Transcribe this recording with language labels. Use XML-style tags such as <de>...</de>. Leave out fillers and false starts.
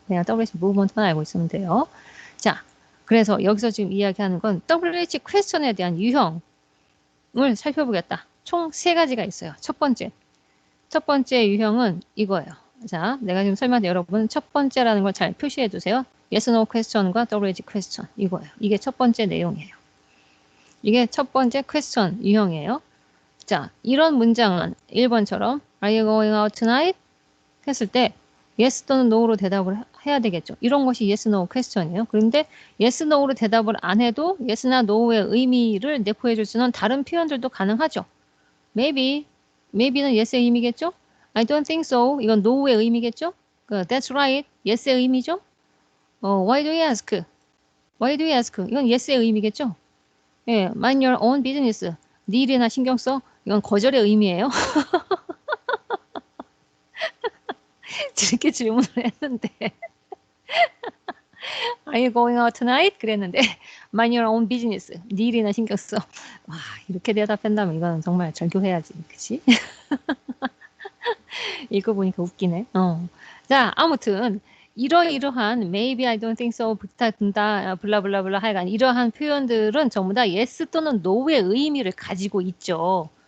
<ko>그냥 WH 무브먼트만 알고 있으면 돼요. 자, 그래서 여기서 지금 이야기하는 건 WH 퀘스천에 대한 유형을 살펴보겠다. 총 3가지가 있어요. 첫 번째 유형은 이거예요. 자, 내가 지금 설명한 여러분 첫 번째라는 걸 잘 표시해 두세요. yes, no question과 WH question 이거예요. 이게 첫 번째 내용이에요. 이게 첫 번째 question 유형이에요. 자, 이런 문장은 1번처럼</ko> <en>Are you going out tonight?</en> <ko>했을 때 yes 또는 no로 대답을 해야 되겠죠. 이런 것이 yes, no question이에요. 그런데 yes, no로 대답을 안 해도 yes나 no의 의미를 내포해 줄 수는 다른 표현들도 가능하죠. maybe는 yes의 의미겠죠.</ko> <en>I don't think so.</en> <ko>이건 no의 의미겠죠.</ko> <en>That's right.</en> <ko>yes의 의미죠.</ko> <en>Why do you ask?</en> <ko>이건 yes의 의미겠죠.</ko> <en>예, mind your own business.</en> <ko>네 일이나 신경 써. 이건 거절의 의미예요. 이렇게 질문을 했는데</ko> <en>Are you going out tonight?</en> <ko>그랬는데</ko> <en>mind your own business.</en> <ko>네 일이나 신경 써. 와, 이렇게 대답한다면 이건 정말 절교해야지. 그치? 이거 보니까 웃기네. 자, 아무튼 이러한</ko> <en>maybe I don't think so</en> <ko>붙는다 블라블라블라 하여간 이러한 표현들은 전부 다 yes 또는 no의 의미를 가지고 있죠.</ko>